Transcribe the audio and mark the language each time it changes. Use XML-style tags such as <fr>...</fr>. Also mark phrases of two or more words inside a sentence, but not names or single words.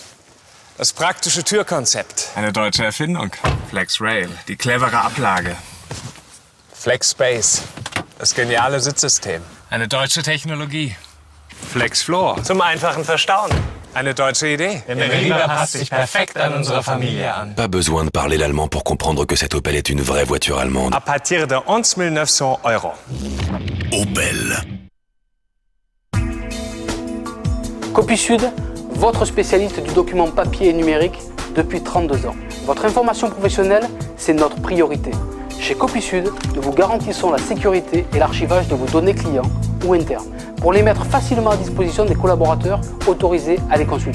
<de>Das praktische Türkonzept. Eine deutsche Erfindung. Flex Rail, die clevere Ablage. Flex Space, das geniale Sitzsystem. Eine deutsche Technologie. Flex Floor, zum einfachen Verstauen. Eine deutsche Idee. Der Meriva passt sich perfekt an unsere Familie an.</de> <fr>Pas besoin de parler l'allemand pour comprendre que cette Opel est une vraie voiture allemande. À partir de 11 900 €. Opel. Copie Sud, votre spécialiste du document papier et numérique depuis 32 ans. Votre information professionnelle, c'est notre priorité. Chez Copie Sud, nous vous garantissons la sécurité et l'archivage de vos données clients ou internes pour les mettre facilement à disposition des collaborateurs autorisés à les consulter.</fr>